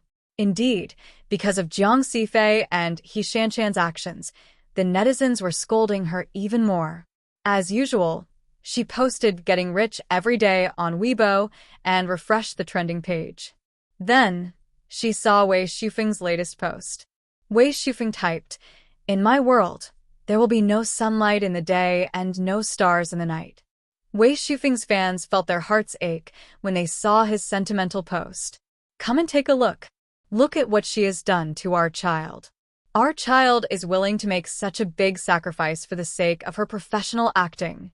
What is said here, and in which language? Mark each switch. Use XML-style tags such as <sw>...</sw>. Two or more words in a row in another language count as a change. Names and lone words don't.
<en>Indeed, because of Jiang Sifei and He Shanshan's actions, the netizens were scolding her even more. As usual, she posted getting rich every day on Weibo and refreshed the trending page. Then, she saw Wei Shufeng's latest post. Wei Shufeng typed, "In my world, there will be no sunlight in the day and no stars in the night." Wei Shufeng's fans felt their hearts ache when they saw his sentimental post. Come and take a look. Look at what she has done to our child. Our child is willing to make such a big sacrifice for the sake of her professional acting.</en>